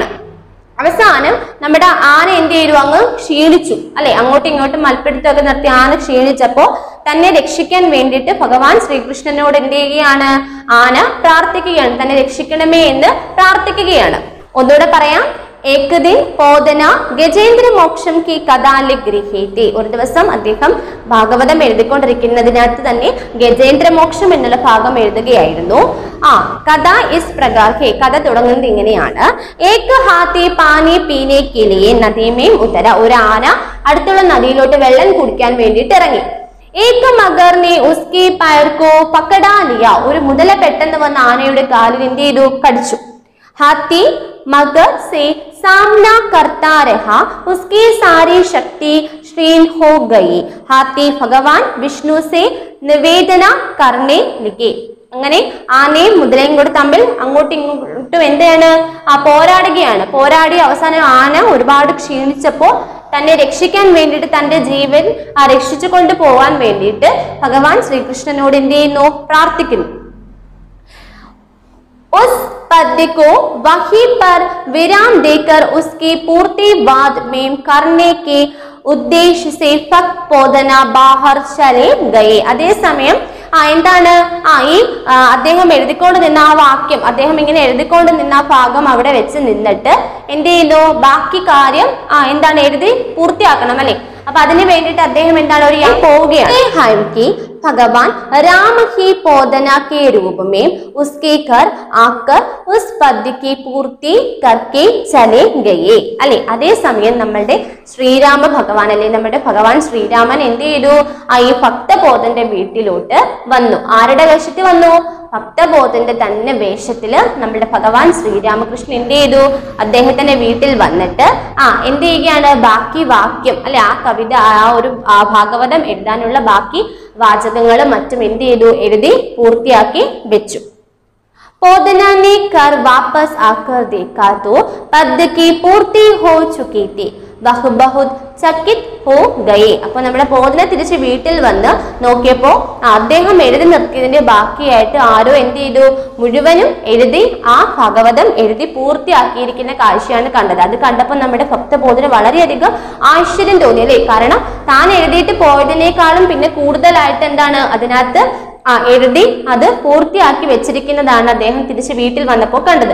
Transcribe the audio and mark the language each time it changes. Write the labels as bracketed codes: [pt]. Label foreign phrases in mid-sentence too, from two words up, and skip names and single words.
[ml] അവസാനം നമ്മുടെ ആന എന്ത് ചെയ്തു? അങ്ങ് ക്ഷീണിച്ചു അല്ലെ. അങ്ങോട്ടും ഇങ്ങോട്ടും മൽപ്പിടുത്തൊക്കെ നിർത്തി ആന ക്ഷീണിച്ചപ്പോ തന്നെ രക്ഷിക്കാൻ വേണ്ടിയിട്ട് ഭഗവാൻ ശ്രീകൃഷ്ണനോട് എന്ത് ചെയ്യുകയാണ്? ആന പ്രാർത്ഥിക്കുകയാണ്. തന്നെ രക്ഷിക്കണമേ എന്ന് പ്രാർത്ഥിക്കുകയാണ്. ഒന്നുകൂടെ പറയാം. [hi] एक दिन पोदना ഗജേന്ദ്ര മോക്ഷം की कथा लिख रहे थे. [ml] ഒരു ദിവസം അദ്ദേഹം ഭാഗവതം എഴുതിക്കൊണ്ടിരിക്കുന്നതിനകത്ത് തന്നെ ഗജേന്ദ്ര മോക്ഷം എന്നുള്ള ഭാഗം എഴുതുകയായിരുന്നു. [hi] कथा इस प्रकार है. [ml] കഥ തുടങ്ങുന്നത് ഇങ്ങനെയാണ്. [hi] एक हाथी पानी पीने के लिए नदी में उतरा. [ml] ഒരു ആന അടുത്തുള്ള നദിയിലോട്ട് വെള്ളം കുടിക്കാൻ വേണ്ടിയിട്ട് ഇറങ്ങി. [hi] एक मगर ने उसके पैर को पकड़ा लिया. [ml] ഒരു മുതല പെട്ടെന്ന് വന്ന ആനയുടെ കാലിൽ എന്ത് ചെയ്തു? കടിച്ചു. [hi] हाथी मगर से सामना करता रहा, उसकी सारी शक्ति क्षीण हो गई. हाथी भगवान विष्णु से निवेदन करने लगे. [ml] അങ്ങനെ ആനയും മുതലയും കൂടെ തമ്മിൽ അങ്ങോട്ടും ഇങ്ങോട്ടും എന്താണ്? പോരാടുകയാണ്. പോരാടി അവസാനം ആന ഒരുപാട് ക്ഷീണിച്ചപ്പോ തന്നെ രക്ഷിക്കാൻ വേണ്ടിയിട്ട് തന്റെ ജീവൻ രക്ഷിച്ചു കൊണ്ടുപോകാൻ വേണ്ടിയിട്ട് ഭഗവാൻ ശ്രീകൃഷ്ണനോട് എന്ത് ചെയ്യുന്നു? പ്രാർത്ഥിക്കുന്നു. [hi] उस पद्य को वहीं पर विराम देकर उसकी पूर्ति बाद में करने के उद्देश्य से भक्त पोदना बाहर चले गए. [ml] അതേസമയം എന്താണ്? ഈ അദ്ദേഹം എഴുതിക്കൊണ്ട് നിന്ന ആ വാക്യം, അദ്ദേഹം ഇങ്ങനെ എഴുതിക്കൊണ്ട് നിന്ന ആ ഭാഗം അവിടെ വെച്ച് നിന്നിട്ട് എന്ത് ചെയ്യുന്നു? ബാക്കി കാര്യം എന്താണ്? എഴുതി പൂർത്തിയാക്കണം അല്ലെ. അപ്പൊ അതിന് വേണ്ടിയിട്ട് അദ്ദേഹം എന്താണ്? ഒരു പോവുകയാണ്. [hi] भगवान राम ही पोदना के रूप में उसके घर आकर उस पद्य की पूर्ति करके चले गए അല്ലെ. [ml] അതേസമയം നമ്മളുടെ ശ്രീരാമ ഭഗവാൻ അല്ലെ, നമ്മുടെ ഭഗവാൻ ശ്രീരാമൻ എന്ത് ചെയ്തു? ഈ ഭക്തബോധന്റെ വീട്ടിലോട്ട് വന്നു. ആരുടെ വേഷത്തിൽ വന്നു? ഭക്തബോധന്റെ തന്നെ വേഷത്തില് നമ്മുടെ ഭഗവാൻ ശ്രീരാമകൃഷ്ണൻ എന്ത് ചെയ്തു? അദ്ദേഹത്തിന്റെ വീട്ടിൽ വന്നിട്ട് എന്ത് ചെയ്യുകയാണ്? ബാക്കി വാക്യം അല്ലെ, ആ കവിത, ഒരു ഭാഗവതം എഴുതാനുള്ള ബാക്കി വാചകങ്ങളും മറ്റും എന്ത് ചെയ്തു? എഴുതി പൂർത്തിയാക്കി വെച്ചു. [hi] पोदना ने कर वापस आकर देखा तो पद्य की पूर्ति हो चुकी थी. वह बहुत चकित हो गए. [ml] അപ്പൊ നമ്മുടെ പോദന തിരിച്ച് വീട്ടിൽ വന്ന് നോക്കിയപ്പോ അദ്ദേഹം എഴുതി നിർത്തിയതിന്റെ ബാക്കിയായിട്ട് ആരോ എന്ത് ചെയ്തു? മുഴുവനും എഴുതി ആ ഭാഗവതം എഴുതി പൂർത്തിയാക്കിയിരിക്കുന്ന കാഴ്ചയാണ് കണ്ടത്. അത് കണ്ടപ്പോൾ നമ്മുടെ ഭക്തബോധന വളരെയധികം ആശ്ചര്യം തോന്നി അല്ലേ. കാരണം താൻ എഴുതിയിട്ട് പോയതിനേക്കാളും പിന്നെ കൂടുതലായിട്ട് എന്താണ് അതിനകത്ത് എഴുതി അത് പൂർത്തിയാക്കി വെച്ചിരിക്കുന്നതാണ് അദ്ദേഹം തിരിച്ച് വീട്ടിൽ വന്നപ്പോൾ കണ്ടത്.